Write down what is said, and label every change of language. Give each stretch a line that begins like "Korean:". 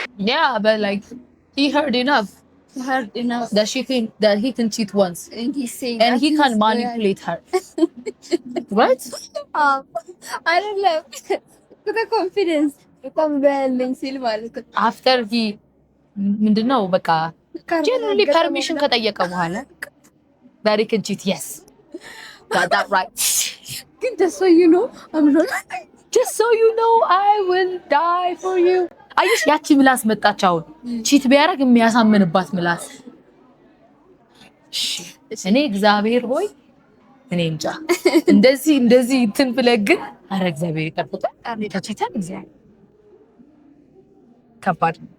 English: yeah but like he heard enough that she think that he can cheat once and he can manipulate her right I don't love the confidence
Amharic: በጣም በለኝ ሲል ማለት ነው
English: after he
Amharic: ምንድነው በቃ
English: generally permission
Amharic: ከጠየቀ በኋላ
English: that he can cheat yes got that right ግን just so you know just so you know I will die for you
Amharic: አይሽ ያቺ ምላስ መጣች አሁን ቺት ቢያረግ የሚያሳምንባት ምላስ እኔ እግዚአብሔር ሆይ እኔ እንጃ እንደዚህ እንትን ብለግን አረ እግዚአብሔር ይጠብቀን ተቺተን እግዚአብሔር ከባድ